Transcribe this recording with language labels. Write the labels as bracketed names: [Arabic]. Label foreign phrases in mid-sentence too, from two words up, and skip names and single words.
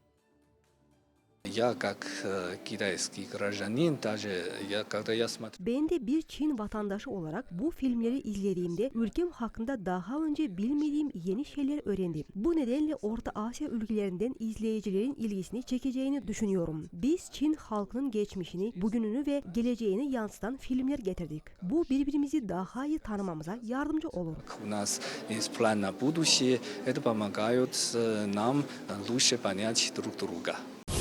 [Turkish] Ben de bir Çin vatandaşı olarak bu filmleri izlediğimde ülkem hakkında daha önce bilmediğim yeni şeyler öğrendim. Bu nedenle Orta Asya ülkelerinden izleyicilerin ilgisini çekeceğini düşünüyorum. Biz Çin halkının geçmişini, bugününü ve geleceğini yansıtan filmler getirdik. Bu birbirimizi daha iyi tanımamıza yardımcı olur. [Russian] У нас есть план на будущее. Это помогает нам лучше понять друг друга.